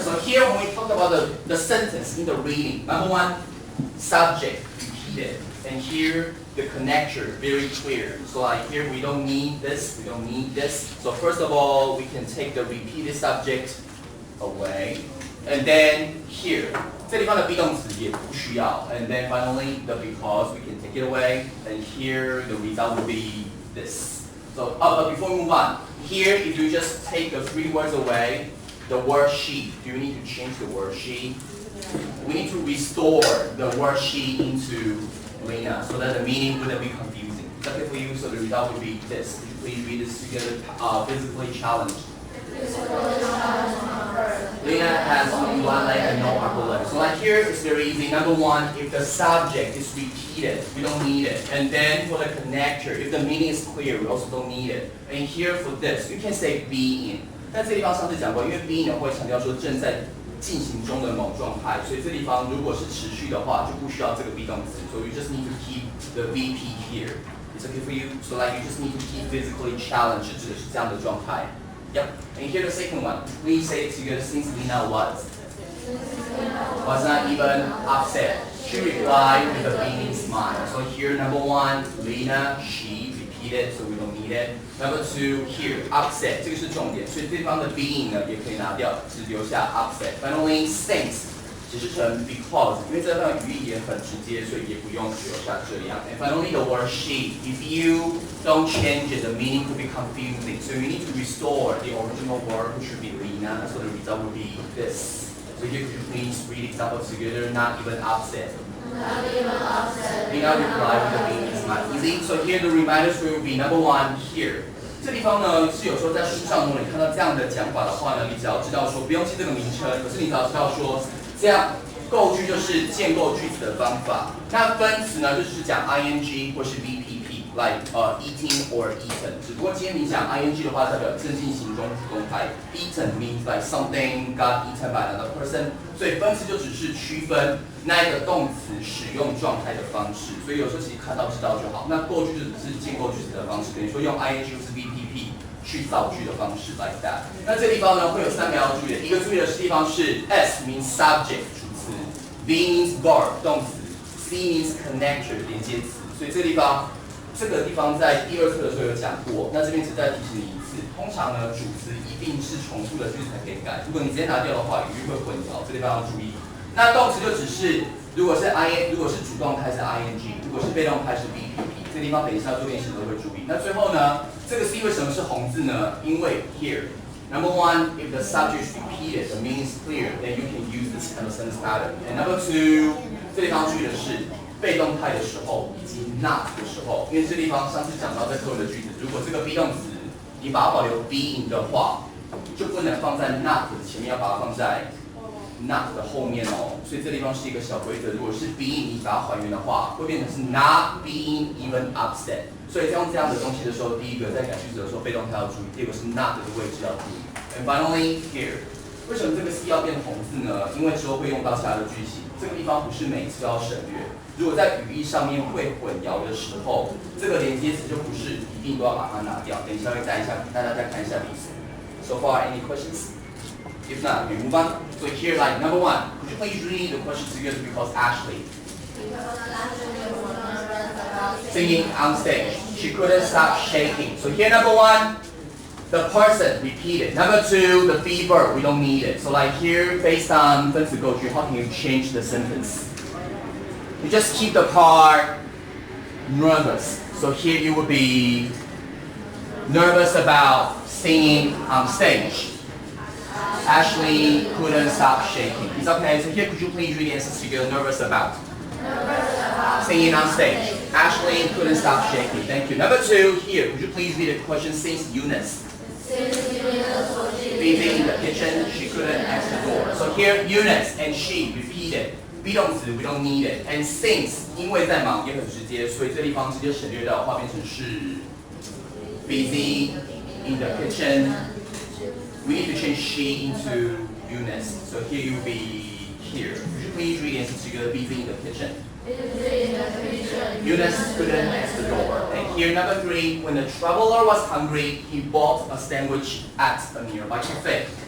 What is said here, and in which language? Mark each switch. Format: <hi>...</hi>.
<en>So here when we talk about the sentence in the reading, number one, subject repeated. And here the connector very clear. So like here we don't need this, we don't need this. So first of all, we can take the repeated subject away. And then here,</en> <zh>这地方的 be 动词也不需要.</zh> <en>And then finally the because we can take it away. And here the result will be this. So, but before we move on, here if you just take the 3 words away, the word she, do you need to change the word she? We need to restore the word she into Lena so that the meaning wouldn't be confusing. Is that okay for you? So the result would be this. Would you please read this together? Physically challenged. Lena has only one leg and no upper leg. So like here, it's very easy. Number one, if the subject is repeated, we don't need it. And then for the connector, if the meaning is clear, we also don't need it. And here for this, you can say being.</en> <zh>但这地方上次讲过，因为 being 会强调说正在进行中的某状态，所以这地方如果是持续的话，就不需要这个 be 动词。</zh> <en>So you just need to keep the V.P. here. It's okay for you? So like you just need to keep physically challenged</en> <zh>指的是这样的状态。</zh> <en>Yep. And here the second one. Please say it together since Lena was not even upset. She replied with a beaming smile. So here number one, Lena, she repeated, so we don't need it. Number two, here, upset.</en> <zh>这个是重点，所以这地方的 being 呢也可以拿掉，只留下 upset. Finally, since 解释成 because， 因为这段语义也很直接，所以也不用留下这样。</zh> <en>And finally, the word she. If you don't change it, the meaning could be confusing. So you need to restore the original word, which should be Lena. So the result will be this. So here, could you please read examples together? Not even upset. Not even upset. Lena replied with a beaming smile. Easy. So here the reminders will be number one here.</en> <zh>这地方呢是有时候在书上如果你看到这样的讲法的话呢，你只要知道说不用记这个名称，可是你只要知道说。这样构句就是建构句子的方法。那分词呢，就是讲 ing 或是 V.P.P，</zh> <en>like eating or eaten。</en> <zh>只不过今天你讲 ing 的话，代表正进行中主动态。</zh> <en>Eaten means like something got eaten by another person。</en> <zh>所以分词就只是区分那一个动词使用状态的方式。所以有时候其实看到知道就好。那构句就只是建构句子的方式，等于说用 ing 或是 V.P.P。去造句的方式</zh> <en>like that。</en> <zh>那这地方呢会有3个要注意的，一个注意的地方是</zh> <en>S means subject</en> <zh>主词 ，</zh> <en>V means verb</en> <zh>动词 ，</zh> <en>C means connector</en> <zh>连接词。所以这个地方在第2课的时候有讲过，那这边只再提醒你一次。通常呢主词一定是重复的句子才可以改，如果你直接拿掉的话，语义会混淆，这地方要注意。那动词就只是如果是主动态是 ing， 如果是被动态是 V.P.P。这地方等一下做练习都会注意。那最后呢？这个 C 为什么是红字呢？</zh> <en>因为 here number one, if the subject is repeated, the meaning is clear, then you can use this kind of sentence pattern. And number two,</en> <zh>这地方注意的是被动态的时候以及 not 的时候，因为这地方上次讲到在课文的句子，如果这个 be 动词你把它保留 being 的话，就不能放在 not 前面，要把它放在 not 的后面哦。所以这地方是一个小规则，如果是 being 你把它还原的话，会变成是 not being even upset。所以在用这样的东西的时候，第一个在改句子的时候，被动态要注意；第二个是 not 的位置要注意。</zh> <en>And finally here，</en> <zh>为什么这个 C 要变红字呢？因为之后会用到下的句型，这个地方不是每次都要省略。如果在语义上面会混淆的时候，这个连接词就不是一定都要把它拿掉。等一下会带一下，大家再看一下例子。</zh> <en>So far, any questions? If not, we move on. So here, like number one, could you please read the question together because Ashley. Singing on stage. She couldn't stop shaking. So here number one, the person repeated. Number two, the be verb, we don't need it. So like here, based on 分词构句, how can you change the sentence? You just keep the part nervous. So here you would be nervous about singing on stage. Ashley couldn't stop shaking. It's okay. So here, could you please read the answers together? Nervous about singing on stage. Ashley couldn't stop shaking. Thank you. Number 2, here, could you please read the question since Eunice? Busy in the kitchen, she couldn't access the door. So here, Eunice and she repeated. be 动词 we don't need it.</en> <zh>And since 因为在忙也很直接，所以这地方直接省略掉，化变成是</zh> <en>busy in the kitchen. We need to change she into Eunice. So here you be here. Could you please read and together busy in the kitchen? Eunice couldn't access the door. And here number 3, when the traveler was hungry, he bought a sandwich at a nearby cafe.</en>